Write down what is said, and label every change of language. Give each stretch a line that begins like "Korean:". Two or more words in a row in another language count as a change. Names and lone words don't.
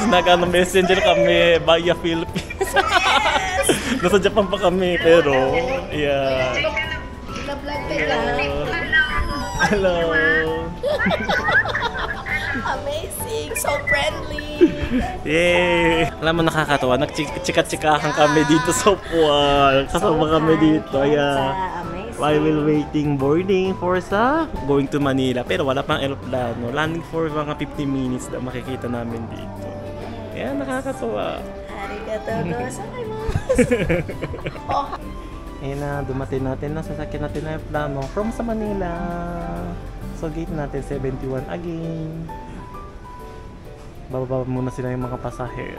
Filipino: Nag-messenger kami via Philippines. Nasa Japan pa kami, pero ayan. Hello.
English: Amazing, so friendly.
Filipino: Yay! Alam mo, nakakatawa. Nagchika-chikahan kami dito sa upuan. Kasama kami dito. Ayan.
English: While we're waiting boarding for going to Manila.
Filipino: Pero wala pang aeroplano.
English: Landing for
Filipino: mga 15 minutes na makikita namin dito. Ayan, nakakatawa.
Japanese: ありがとうございます.
Filipino: Ayan na, dumating natin na sasakyan natin na aeroplano from sa Manila. So gate natin 71 again. Bababa muna sila yung mga pasahero.